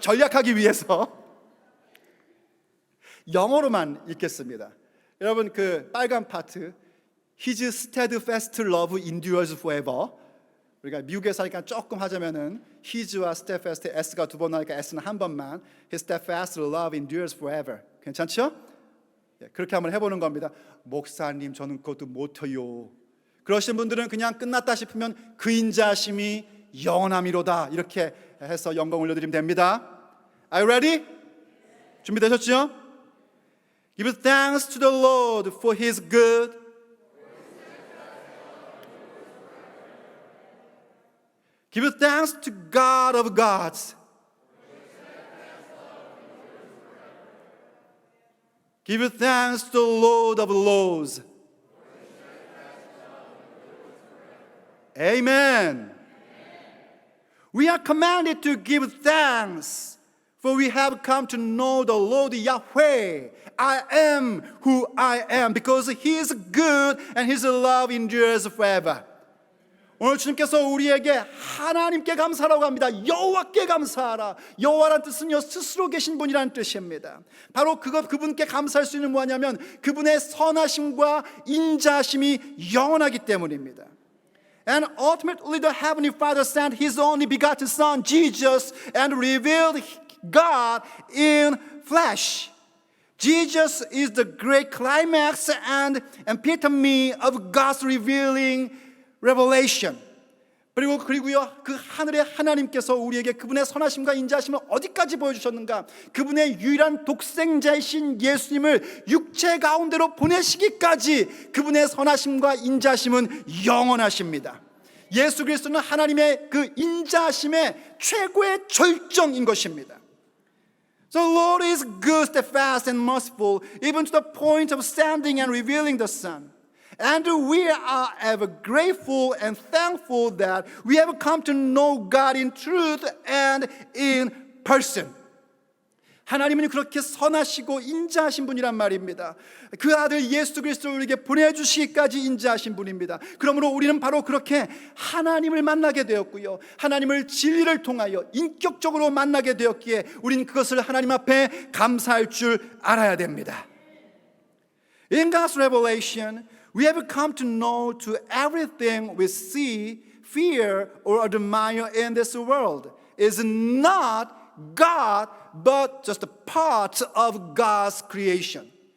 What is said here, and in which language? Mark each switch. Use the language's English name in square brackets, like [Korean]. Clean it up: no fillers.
[Korean] 전략하기 위해서 영어로만 읽겠습니다. 여러분 그 빨간 파트, [English] His steadfast love endures forever. [Korean] 우리가 미국에 사니까 조금 하자면은 His와 steadfast, S가 두 번 나니까 S는 한 번만. [English] His steadfast love endures forever. [Korean] 괜찮죠? 예, 그렇게 한번 해보는 겁니다. 목사님 저는 그것도 못해요. 그러신 분들은 그냥 끝났다 싶으면 그 인자하심이 영원함이로다 이렇게 해서 영광 올려드리면 됩니다. [English] Are you ready? [Korean] 준비되셨죠? [English] Give thanks to the Lord for His good. Give thanks to God of gods. Give thanks to the Lord of lords. Amen. We are commanded to give thanks, for we have come to know the Lord Yahweh. I am who I am, because He is good and His love endures forever. [Korean] 오늘 주님께서 우리에게 하나님께 감사라고 합니다. 여호와께 감사하라. 여호와란 뜻은요 스스로 계신 분이라는 뜻입니다. 바로 그분께 감사할 수 있는 뭐냐면 그분의 선하심과 인자하심이 영원하기 때문입니다. [English] And ultimately the Heavenly Father sent His only begotten Son Jesus and revealed God in flesh. Jesus is the great climax and epitome of God's revealing revelation. [Korean] 그리고요 그 하늘의 하나님께서 우리에게 그분의 선하심과 인자하심을 어디까지 보여주셨는가? 그분의 유일한 독생자이신 예수님을 육체 가운데로 보내시기까지 그분의 선하심과 인자하심은 영원하십니다. 예수 그리스도는 하나님의 그 인자하심의 최고의 절정인 것입니다. [English] The Lord is good, steadfast, and merciful, even to the point of sending and revealing the Son. And we are ever grateful and thankful that we have come to know God in truth and in person. [Korean] 하나님은 그렇게 선하시고 인자하신 분이란 말입니다. 그 아들 예수 그리스도를 우리에게 보내주시기까지 인자하신 분입니다. 그러므로 우리는 바로 그렇게 하나님을 만나게 되었고요, 하나님을 진리를 통하여 인격적으로 만나게 되었기에 우리는 그것을 하나님 앞에 감사할 줄 알아야 됩니다. [English] In God's revelation, we have come to know to everything we see, fear, or admire in this world is not God, but just a part of God's creation.